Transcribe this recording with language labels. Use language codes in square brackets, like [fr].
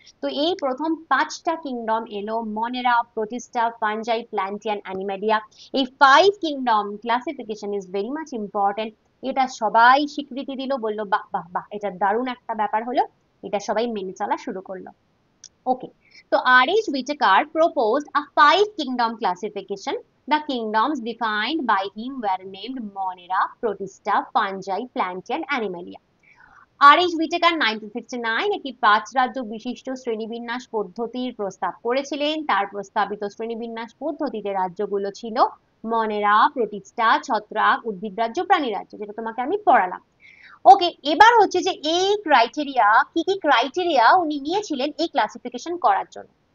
[bn] তো এই প্রথম পাঁচটা কিংডম এলো, মনেরা, প্রোটিস্টা, ফানজাই, প্ল্যান্টিয়ান, অ্যানিমেলিয়া। এই [en] 5 kingdom classification is very much important. [bn] এটা সবাই স্বীকৃতি দিল, বললো বাহ বাহ বাহ, এটা দারুণ একটা ব্যাপার হলো, এটা সবাই মেনে চলা শুরু করলো। ওকে, তো R.H. [en] Whitaker proposed a 5 kingdom classification. The kingdoms defined by him were named Monera, Protista, Fungi, Plantae and Animalia. [bn] R.H. Whitaker 1969 একটি 5 রাজ্য বিশিষ্ট শ্রেণীবিন্যাস পদ্ধতির প্রস্তাব করেছিলেন। তার প্রস্তাবিত শ্রেণীবিন্যাস পদ্ধতিতে রাজ্যগুলো ছিল মনেরা, প্রোটিস্টা, ছত্রাক, উদ্ভিদ রাজ্য, প্রাণী রাজ্য, যেটা তোমাকে আমি পড়ালাম। ওকে, এবার হচ্ছে যে এই ক্রাইটেরিয়া, কি কি ক্রাইটেরিয়া উনি নিয়েছিলেন এই ক্লাসিফিকেশন করার জন্য।